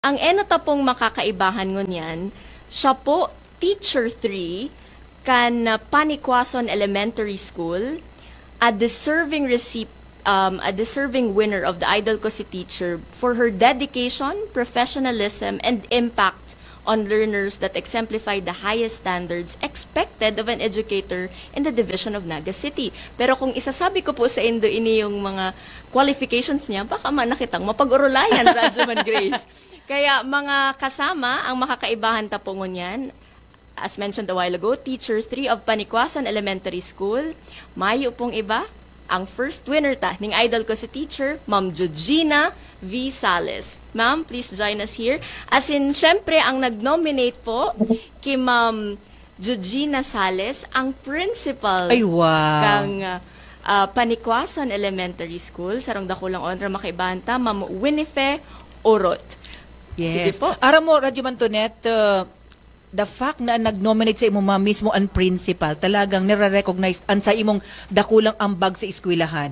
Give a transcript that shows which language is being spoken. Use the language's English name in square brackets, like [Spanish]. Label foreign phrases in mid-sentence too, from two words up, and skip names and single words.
[Bikol] Ang enota pong makakaibahan ngunyan, siya po Teacher 3 kan Panikwason Elementary School, [English] a deserving winner of the Idol Ko Si Teacher for her dedication, professionalism, and impact on learners that exemplify the highest standards expected of an educator in the division of Naga City. [Bikol] Pero kung isasabi ko po sa Indo ini yung mga qualifications niya, baka nakitang mapag-urulayan, Rajaman Grace. Kaya mga kasama, ang makakaibahan tapongon yan, [English] as mentioned a while ago, Teacher 3 of Panikwason Elementary School. [Bikol] Mayo pong iba, ang first winner ta ning Idol Ko Si Teacher, Ma'am Georgina V. Sales. [English] Ma'am, please join us here. As in, [Filipino] syempre, ang nag-nominate po kay Ma'am Georgina Sales, ang principal Ay, wow. [Bikol] kang Panikwason Elementary School, sarong dakulang honor makaibanta, Ma'am Winifred Orot. [Filipino] Sige [English] Yes. [Filipino] po. [Bikol] Aram mo, Radyo Mantonet, [English] the fact [Bikol] na nag-nominate sa imong mismo ang principal, talagang nire-recognize ang sa imong dakulang ambag sa eskwelahan.